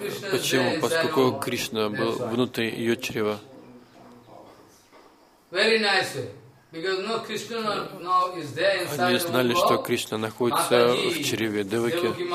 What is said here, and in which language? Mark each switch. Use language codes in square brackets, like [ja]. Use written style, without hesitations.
[ru] Почему? Поскольку Кришна был внутри ее чрева. [en] Very nice. Because no, Krishna now is there inside the womb. [ru] Они знали, что Кришна находится в чреве Деваки.